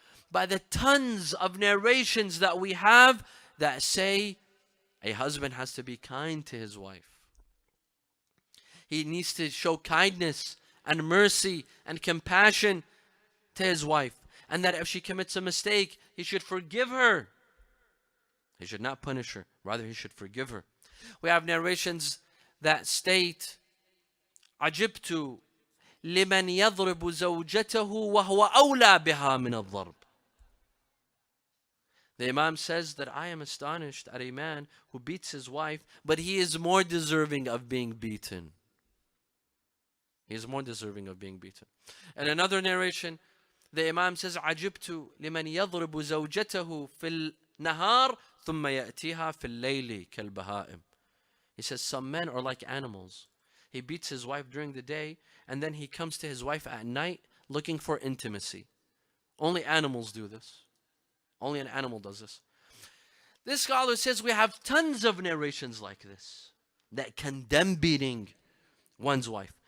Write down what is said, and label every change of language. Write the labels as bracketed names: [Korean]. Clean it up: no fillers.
[English] By the tons of narrations that we have that say a husband has to be kind to his wife. He needs to show kindness and mercy and compassion to his wife. And that if she commits a mistake, he should forgive her. He should not punish her. Rather, he should forgive her. We have narrations that state, [Arabic] عجبت لمن يضرب زوجته وهو أولى بها من الضرب. [English] The Imam says that I am astonished at a man who beats his wife, but he is more deserving of being beaten. He is more deserving of being beaten. And another narration, the Imam says, [Arabic] عجبت لمن يضرب زوجته في النهار ثم يأتيها في الليل كالبهائم. [English] He says some men are like animals. He beats his wife during the day, and then he comes to his wife at night looking for intimacy. Only animals do this. Only an animal does this. This scholar says we have tons of narrations like this that condemn beating one's wife.